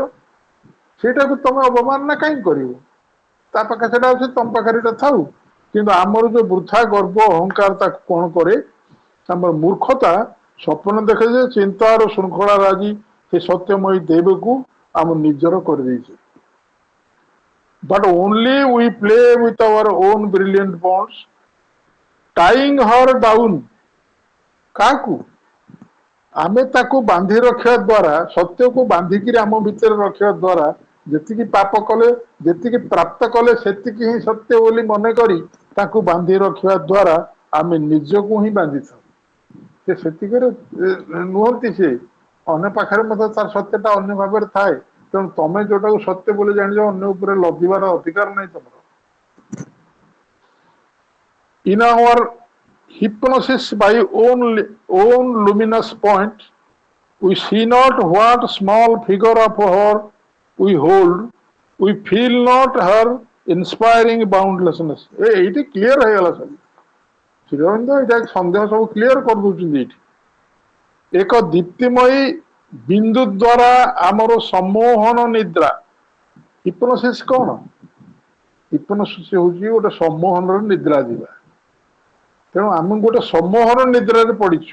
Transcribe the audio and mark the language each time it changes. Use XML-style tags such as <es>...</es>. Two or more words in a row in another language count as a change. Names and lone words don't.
<or>ସେଇଟାକୁ ତମେ ଅବମାନନା କାହିଁକି କରିବ? ତା ପାଖେ ସେଟା ଅଛି, ତମ ପାଖରେ ଏଟା ଥାଉ। କିନ୍ତୁ ଆମର ଯୋଉ ବୃଥା ଗର୍ବ ଅହଙ୍କାର ତାକୁ କଣ କରେ? ଆମର ମୂର୍ଖତା ସ୍ୱପ୍ନ ଦେଖେ ଯେ ଚିନ୍ତାର ଶୃଙ୍ଖଳା ରାଜି ସେ ସତ୍ୟମୟୀ ଦେବକୁ ଆମ ନିଜର କରିଦେଇছে।</or> <en>But only we play with our own brilliant bonds, tying her down.</en> <or>କାହାକୁ? ଆମେ ତାକୁ ବାନ୍ଧି ରଖିବା ଦ୍ୱାରା, ସତ୍ୟକୁ ବାନ୍ଧିକିରି ଆମ ଭିତରେ ରଖିବା ଦ୍ୱାରା, ଯେତିକି ପାପ କଲେ, ଯେତିକି ପ୍ରାପ୍ତ କଲେ ସେତିକି ହିଁ ସତ୍ୟ ବୋଲି ମନେ କରି ତାକୁ ବାନ୍ଧି ରଖିବା ଦ୍ୱାରା ଆମେ ନିଜକୁ ହିଁ ବାନ୍ଧିଥାଉ। ସେ ସେତିକିରେ ନୁହନ୍ତି, ସେ ଅନ୍ୟ ପାଖରେ ମଧ୍ୟ ତାର ସତ୍ୟଟା ଅନ୍ୟ ଭାବରେ ଥାଏ। ତେଣୁ ତମେ ଯୋଉଟାକୁ ସତ୍ୟ ବୋଲି ଜାଣିଛ, ଅନ୍ୟ ଉପରେ ଲଦିବାର ଅଧିକାର ନାହିଁ ତମର।</or> <en>In our hypnosis by own luminous point, we see not what small figure of her we hold, we feel not her inspiring boundlessness.</en> <bn>এইটি ক্লিয়ার হয়ে গেল সব।</bn> <or>ଶ୍ରୀଅରବିନ୍ଦ ଏଇଟା ସନ୍ଦେହ ସବୁ କ୍ଲିୟର କରିଦଉଛନ୍ତି ଏଇଠି। ଏକ ଦୀପ୍ତିମୟୀ ବିନ୍ଦୁ ଦ୍ୱାରା ଆମର ସମ୍ମୋହନ ନିଦ୍ରା। ହିପ୍ନୋସିସ୍ କଣ? ହିପ୍ନୋସିସ୍ ହେଉଛି ଗୋଟେ ସମ୍ମୋହନର ନିଦ୍ରା ଯିବା। ତେଣୁ ଆମେ ଗୋଟେ ସମ୍ମୋହନ ନିଦ୍ରାରେ ପଡିଛୁ।</or>